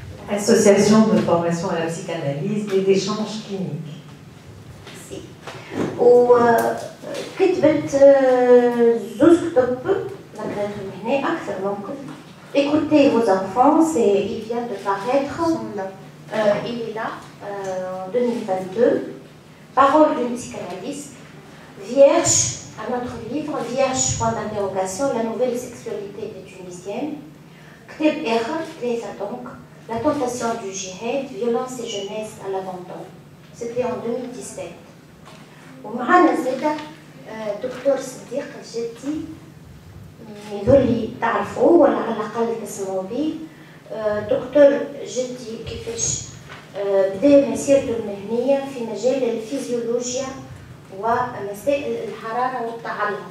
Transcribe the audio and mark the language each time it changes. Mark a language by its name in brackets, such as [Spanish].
[French] Association de formation à la psychanalyse et d'échanges cliniques. Si. [Arabic] وكتبت زوج كتب نقراهم هنا أكثر ممكن. [French] Écoutez vos enfants, il vient de paraître, il est là, en 2022. Parole d'une psychanalyste, vierge, à notre livre, vierge, point d'interrogation, la nouvelle sexualité des Tunisiennes. Kteb Err, donc, la tentation du djihad, violence et jeunesse à l'abandon. C'était en 2017. [Arabic] ومعنا زادة دكتور صديق الجدي، يظهر لي تعرفوه ولا على الأقل تسمعوا به. دكتور جدي كيفاش بدأ مسيرته المهنية في مجال الفيزيولوجيا ومسائل الحرارة والتعلق.